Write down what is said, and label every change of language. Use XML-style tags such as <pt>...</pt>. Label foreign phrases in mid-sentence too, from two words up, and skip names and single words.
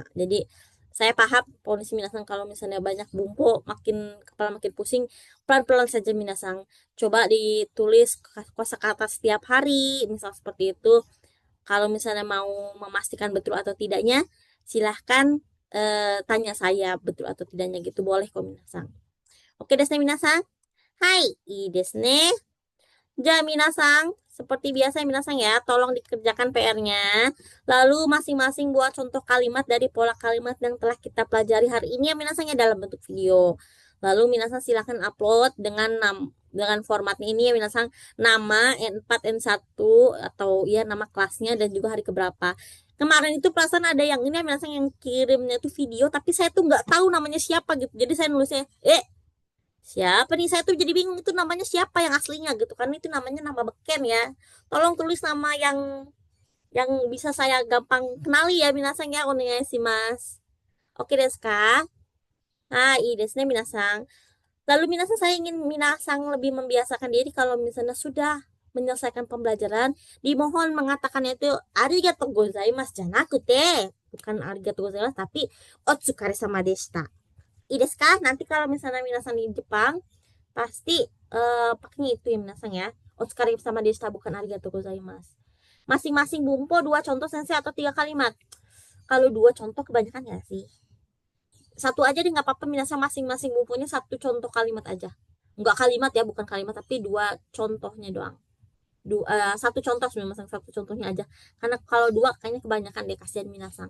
<id>Jadi saya paham kondisi minasang kalau misalnya banyak bumbu makin kepala makin pusing, pelan-pelan saja minasang. Coba ditulis kosakata setiap hari, misal seperti itu. Kalau misalnya mau memastikan betul atau tidaknya, silahkan tanya saya betul atau tidaknya gitu, boleh kok minasang.</id> <ja>オーケーですねみなさん。はい、いいですね. Ja,</ja> <id>minasang, seperti biasa minasang ya, tolong dikerjakan PR-nya. Lalu masing-masing buat contoh kalimat dari pola kalimat yang telah kita pelajari hari ini ya minasang ya, dalam bentuk video. Lalu minasang silahkan upload dengan formatnya ini ya minasang, nama N4 N1 atau ya nama kelasnya dan juga hari keberapa. Kemarin itu perasaan ada yang ini ya minasang yang kirimnya tuh video, tapi saya tuh nggak tahu namanya siapa gitu. Jadi saya nulisnya siapa nih, saya tuh jadi bingung itu namanya siapa yang aslinya gitu kan, itu namanya nama beken ya. Tolong tulis nama yang bisa saya gampang kenali ya minasang ya, mas.</id> <ja>オーケーですか？はいですねみなさん.</ja> <id>Lalu minasang, saya ingin minasang lebih membiasakan diri kalau misalnya sudah menyelesaikan pembelajaran, dimohon mengatakannya itu</id> <ja>ありがとうございますじゃなくて,</ja> <id>bukan</id> <ja>ありがとうございます</ja> <id>tapi</id> <ja>お疲れ様でした. ですか?</ja> <id>Nanti kalau misalnya minasang di Jepang pasti pakainya itu ya minasang ya.</id> <ja>お疲れ様でした, bukan ありがとうございます.</ja> <id>Masing-masing bumpo 2 contoh sensei atau 3 kalimat. Kalau 2 contoh kebanyakan ya sih. 1 aja deh nggak apa-apa minasang, masing-masing bumponya 1 contoh kalimat aja. Enggak kalimat ya, bukan kalimat tapi 2 contohnya doang. 1 contoh minasang, 1 contohnya aja. Karena kalau 2 kayaknya kebanyakan deh, kasihan minasang.</id>